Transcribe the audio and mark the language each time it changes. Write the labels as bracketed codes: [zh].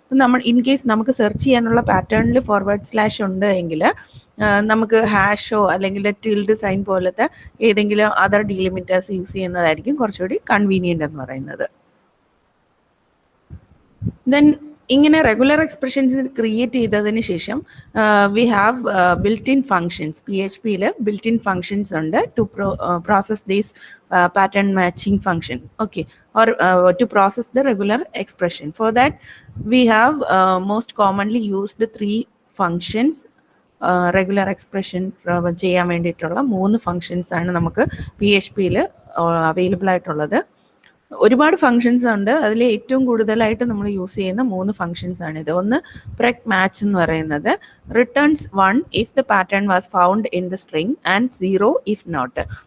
[ml] നമ്മൾ in case നമുക്ക് search ചെയ്യാനുള്ള പാറ്റേണിൽ ഫോർവേഡ് സ്ലാഷ് ഉണ്ട് എങ്കിൽ നമുക്ക് ഹാഷോ അല്ലെങ്കിൽ ടിൽഡ് സൈൻ പോലത്തെ ഏതെങ്കിലും അതർ ഡീലിമിറ്റേഴ്സ് യൂസ് ചെയ്യുന്നതായിരിക്കും കുറച്ചുകൂടി കൺവീനിയൻ്റ് എന്ന് പറയുന്നത്. ദെൻ ഇങ്ങനെ റെഗുലർ എക്സ്പ്രഷൻസ് ക്രിയേറ്റ് ചെയ്തതിന് ശേഷം [en] We have built in functions. [ml] PHPയിൽ built in functions ഉണ്ട് [en] To process these pattern matching function, okay, or to process the regular expression. For that we have most commonly used 3 functions. [ml] Regular expression ചെയ്യാൻ വേണ്ടിയിട്ടുള്ള 3 functions ആണ് നമുക്ക് PHPയിൽ available ആയിട്ടുള്ളത്. ഒരുപാട് functions ഉണ്ട്. അതിൽ ഏറ്റവും കൂടുതലായിട്ട് നമ്മൾ യൂസ് ചെയ്യുന്ന 3 ഫങ്ഷൻസ് ആണിത്. ഒന്ന് പ്രഗ് മാച്ച് എന്ന് പറയുന്നത് [en] Returns 1 if the pattern was found in the string and 0 if not.